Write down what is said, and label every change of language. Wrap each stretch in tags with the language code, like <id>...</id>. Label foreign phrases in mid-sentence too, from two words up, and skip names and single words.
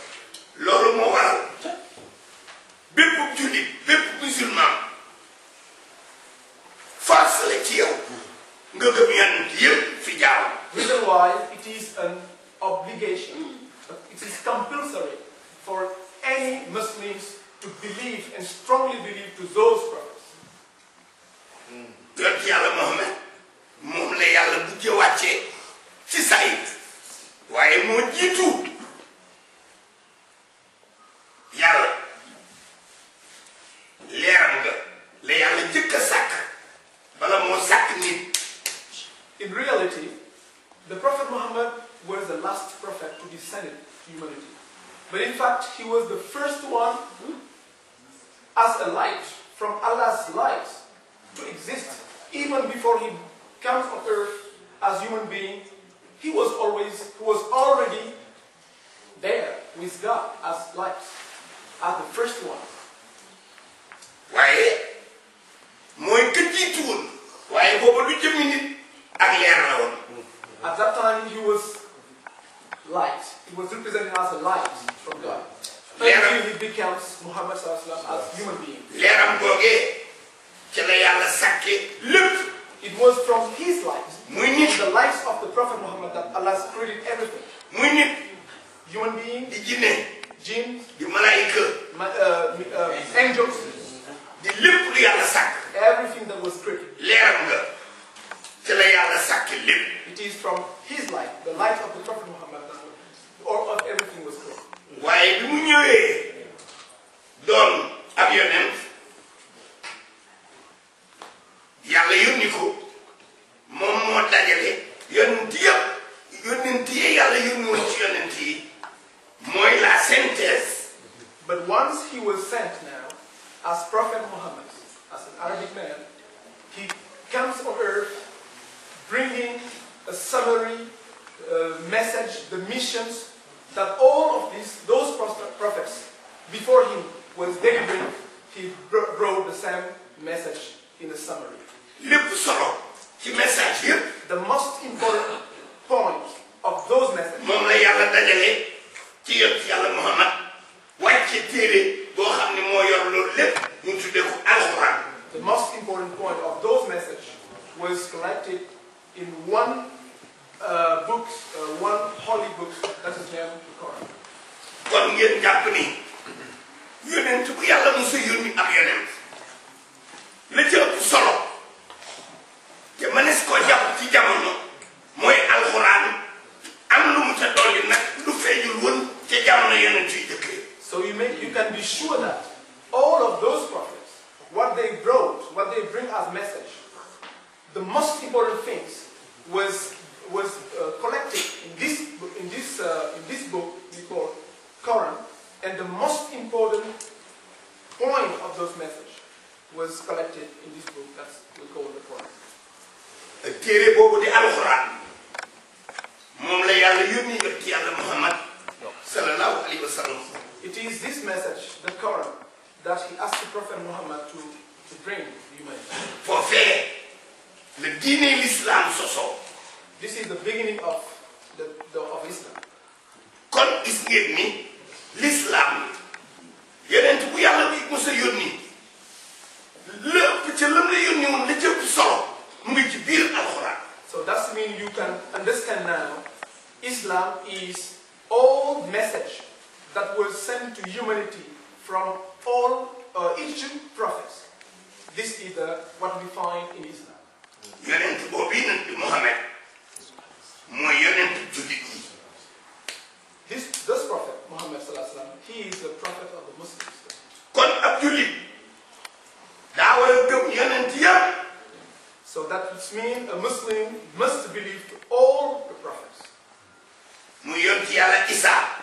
<wo>Loolu moo waral bépp jullit bépp musulman force la ci yow nga gëm yonent yëpp fi jaar.</wo> <en>Reason why it is an obligation, it is compulsory for any Muslims to believe and strongly believe to those prophets.</en> <wo>Yonent Yàlla Muhammad moom la Yàlla bu jë wàccee ci sayid waaye moo jiitu Yàlla leeram nga la Yàlla jëkk a sàkk bala moo sàkk nit.</wo> <en>In reality, the Prophet Muhammad was the last prophet to descend to humanity. But in fact, he was the first one as a light from Allah's light to exist. Even before he comes on earth as human being, he was already there with God as light, as the first one.</en> <wo>waaye mooy ka jiitu woon waaye booba du jëmmi nit ak leer la woon.</wo> <en>At that time, he was light. He was represented as a light from God. Until he becomes Muhammad</en> <ar>صلى الله عليه وسلم</ar> <en>as human being.</en> <wo>leeram googee ci la Yàlla sàkke lépp.</wo> <en>It was from his light,</en> <wo>muy nit</wo> <en>the lights of the Prophet Muhammad, that Allah created everything.</en> <wo>muy nit</wo> <en>Human beings,</en> <wo>di jinne</wo> <en>jinn,</en> <wo>di malaayika</wo> <en>angels,</en> <wo>di lépp lu Yàlla sàkk.</wo> <en>everything that was created.</en> <wo>leeram nga ci la Yàlla sàkke lépp.</wo> <en>It is from his light, the light of the Prophet Muhammad, that all of everything was created.</en> <wo>waaye bi mu ñëwee doon ab yonent Yàlla yónni ko moom moo dajale yonent yëpp yonent yi Yàlla yónni woon ci yonent yi mooy la synthèse.</wo> <en>But once he was sent now as Prophet Muhammad, as an Arabic man, he comes on earth bringing a summary message, the missions that all of those prophets before him was delivering. He brought the same message in a summary.</en> <wo>lépp solo ci message yëpp.</wo> <en>The most important point of those messages.</en> <wo>moom la Yàlla dajale ci yonent Yàlla Muhammad wàcce téere boo xam ne moo yor loolu lépp ñu tuddee ko alxuraan.</wo> <en>The most important point of those messages was collected in one book, one holy book that is named the Quran.</en> <wo>kon ngeen jàpp ni yonent bu Yàlla mos a yónni ab yonent la ci ëpp solo te mënees koo jàpp ci jamono mooy alxuraan am lu mu ca dolli nag lu feeñul woon ca jamono yonent yu jëkk.</wo> <en>So you can be sure that all of those prophets, what they bring as message, the most important things was collected in this book we call Quran, and the most important point of those messages was collected in this book that we call the Quran.</en> <wo>téere boobu di alxuraan moom la Yàlla yónni yonent Yàlla Muhammad</wo> <ar>صلى الله عليه وسلم.</ar> <en>It is this message, the Quran, that he asked the Prophet Muhammad to bring to humanity.</en> <wo>foofee la diine l'islam sosoo.</wo> <en>This is the beginning of Islam.</en> <wo>kon gis ngeen ni l'islam yonent bu Yàlla bi mos a yónni lépp ca lam la yónni woon la jëpp solo mu ngi ci biir alxuraan.</wo> <en>So that means you can understand now, Islam is all message that was sent to humanity from each prophet. This is what we find in Islam.</en> <wo>yonent boobu yi nag di Muhammad mooy yonent jullit yi.</wo> <en>This prophet, Muhammad</en> <ar>صلى الله عليه وسلم,</ar> <en>he is the prophet of the Muslims.</en> <wo>kon ab jullit daa war a gëm yonent yëpp.</wo> <en>So that means a Muslim must believe to all the prophets.</en> <wo>mu yonent Yàlla Isa.</wo>